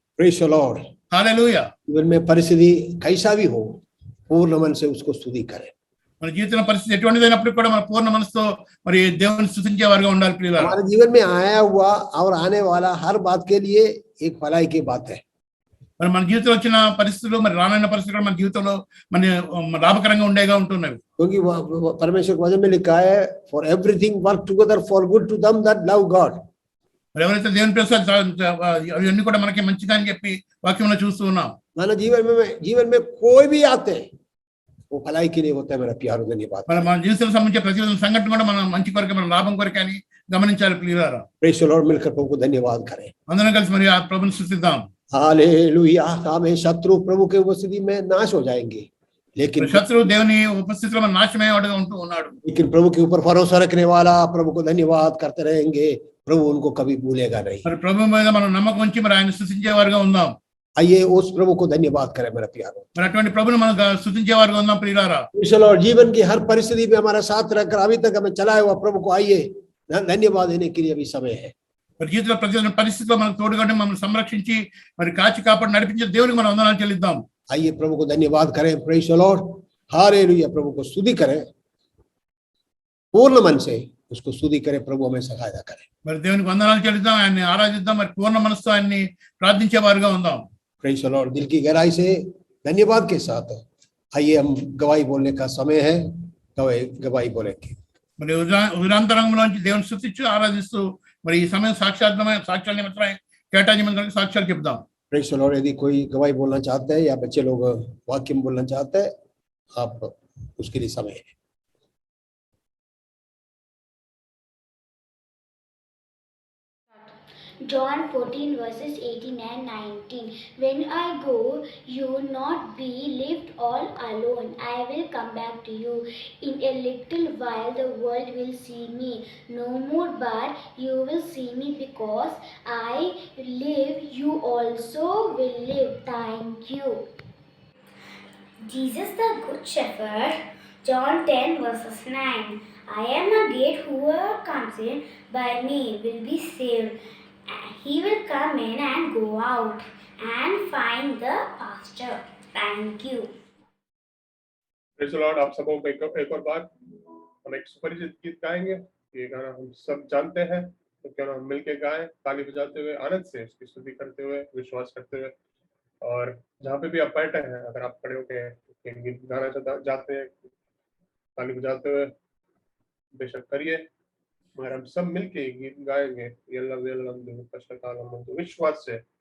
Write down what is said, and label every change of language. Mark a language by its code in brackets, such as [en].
[en] Praise the Lord. [te] హల్లెలూయా. [hi] जीवन में परिस्थिति कैसा भी हो, पूर्ण मन से उसको स्तुति करें। [te] మన జీవితంలో పరిస్థితి ఎటువంటిదైనప్పుడు కూడా మన పూర్ణ మనసుతో మరి దేవుని స్తుతించేవారుగా ఉండాలి ప్రియులారా. [hi] हमारे जीवन में आया हुआ और आने वाला हर बात के लिए एक भलाई की बात है। [te] మరి మన జీవితంలో వచ్చిన పరిస్థితులు మరి రానున్న పరిస్థితులు కూడా మన జీవితంలో మన లాభకరంగా ఉండేగా ఉంటున్నవి. [hi] क्योंकि परमेश्वर के वचन में लिखा है, [en] For everything work together for good to them that love God. [te] మరి ఎవరైతే దేవుని ప్రేమ అవన్నీ కూడా మనకి మంచిగా అని చెప్పి వాక్యంలో చూస్తూ ఉన్నాం. [hi] मानो जीवन में कोई भी आते वो भलाई के लिए होता है मेरा प्यारो। धन्यवाद। [te] మన జీవితానికి సంబంధించిన ప్రతి సంఘటన కూడా మన మంచి కొరకే, మన లాభం కొరకే అని గమనించాలి ప్రియులారా. [en] Praise the Lord. [hi] मिलकर प्रभु को धन्यवाद करें। [te] అందరం కలిసి మరి ఆ ప్రభుని స్తుతిద్దాం. [hi] हालेलुया। हमें शत्रु प्रभु के उपस्थिति में नाश हो जाएंगे, लेकिन [te] శత్రువు దేవుని ఉపస్థితిలో మన నాశమయ్యేవాడుగా ఉంటూ ఉన్నాడు. [hi] लेकिन प्रभु के ऊपर भरोसा रखने वाला प्रभु को धन्यवाद करते रहेंगे, प्रभु उनको कभी भूलेगा नहीं। [te] మరి ప్రభు మీద మనం నమ్మకం ఉంచి మరి ఆయన స్తుతించేవారుగా ఉందాం. [hi] आइए उस प्रभु को धन्यवाद करें मेरा प्यारो। [te] మరి అటువంటి ప్రభుని మనం స్తుతించేవారుగా ఉందాం ప్రియులారా. [hi] चलो जीवन की हर परिस्थिति में हमारा साथ रखकर अभी तक हमें चलाया हुआ प्रभु को आइए धन्यवाद देने के लिए अभी समय है। [te] మరి జీవితంలో ప్రతి పరిస్థితిలో మనకు తోడుగా మమ్మల్ని సంరక్షించి మరి కాచి కాపాడి నడిపించే దేవునికి మనం వందనాలు చెల్లిద్దాం. [hi] आइए प्रभु को धन्यवाद करें, [en] praise the Lord, [hi] हालेलुया, प्रभु को स्तुति करें, पूर्ण मन से उसको स्तुति करें, प्रभु हमें सहायता करें. [te] మరి దేవునికి వందనాలు చెల్లిద్దాం, ఆయన్ని ఆరాధిద్దాం, మరి పూర్ణ మనసుతో ఆయన్ని ప్రార్థించేవారుగా ఉందాం. [en] praise the Lord, [hi] दिल की गहराई से धन्यवाद के साथ आइए हम गवाही बोलने का समय है, गवाही बोलेंगे. [te] మరి ఉదరాంతరంగంలోంచి దేవుని స్తుతించు ఆరాధిస్తూ మరి ఈ సమయం సాక్ష్యాల నిమిత్తమై కేటాయించిన సాక్ష్యాలు చెప్దాం. [en] praise the Lord, [hi] यदि कोई गवाही बोलना चाहते हैं या बच्चे लोग वाक्य बोलना चाहते हैं, आप उसके लिए समय है. [en] John 14 verses 18 and 19. When I go, you will not be left all alone. I will come back to you. In a little while the world will see me no more, but you will see me, because I live, you also will live. Thank you. Jesus the Good Shepherd, John 10 verses 9. I am the gate, whoever comes in by me will be saved. He will come in and go out and find the pasture. Thank you. Praise the Lord, [hi] आप सबों को एक और बार हम एक सुपरिचित गीत गाएंगे. ये गाना हम सब जानते हैं, तो क्यों ना हम मिलके गाएं, ताली बजाते हुए, आनंद से उसकी स्तुति करते हुए, विश्वास करते हुए. और जहाँ पे भी आप बैठे हैं, अगर आप खड़े होकर गीत गाना चाहते हैं, ताली बजाते हुए बेशक करिए, मगर हम सब मिलके गीत गाएंगे.